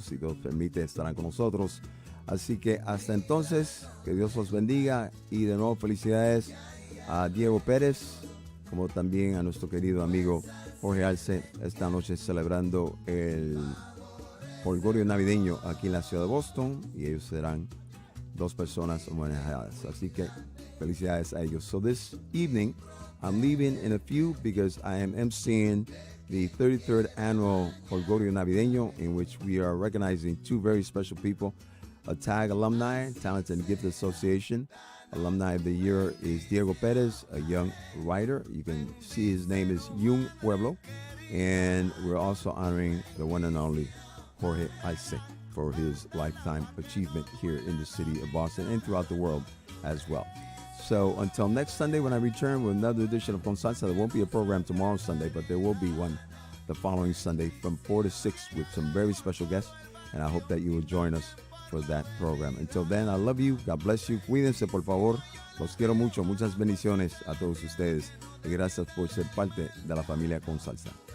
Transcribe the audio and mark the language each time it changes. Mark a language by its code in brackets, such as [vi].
[es] Si Dios permite, estarán con nosotros. Así que hasta entonces, que Dios los bendiga y de nuevo felicidades a Diego Pérez, como también a nuestro querido amigo Jorge Arce, esta noche celebrando el Holgorio navideño aquí en la ciudad de Boston, y ellos serán dos personas homenajeadas. Así que felicidades a ellos. [en] So this evening, I'm leaving in a few because I am emceeing the 33rd annual Holgorio Navideño, in which we are recognizing two very special people. A TAG alumni, Talent and Gift Association. Alumni of the year is Diego Perez, a young writer. You can see his name is Yung Pueblo. And we're also honoring the one and only Jorge Arce for his lifetime achievement here in the city of Boston and throughout the world as well. So until next Sunday when I return with another edition of Con Salsa, there won't be a program tomorrow Sunday, but there will be one the following Sunday from 4 to 6 with some very special guests, and I hope that you will join us for that program. Until then, I love you. God bless you. [es] Cuídense, por favor. Los quiero mucho. Muchas bendiciones a todos ustedes. Y gracias por ser parte de la familia Con Salsa.